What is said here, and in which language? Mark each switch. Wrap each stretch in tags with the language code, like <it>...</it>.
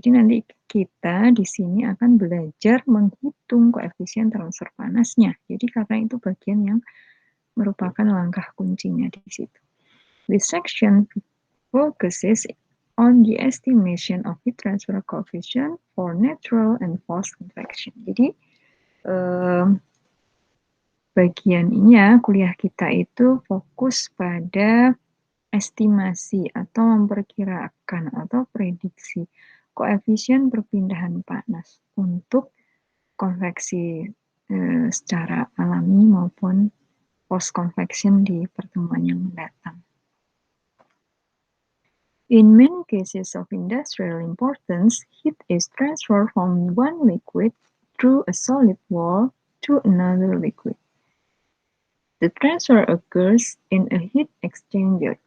<id>Jadi nanti kita di sini akan belajar menghitung koefisien transfer panasnya. Jadi karena itu bagian yang merupakan langkah kuncinya di situ.</id> <en>This section focuses on the estimation of heat transfer coefficient for natural and forced convection.</en> <id>Jadi bagian ini ya, kuliah kita itu fokus pada estimasi atau memperkirakan atau prediksi koefisien perpindahan panas untuk konveksi secara alami maupun post convection di pertemuan yang mendatang.</id> <en>In many cases of industrial importance, heat is transferred from one liquid through a solid wall to another liquid. The transfer occurs in a heat exchanger.</en>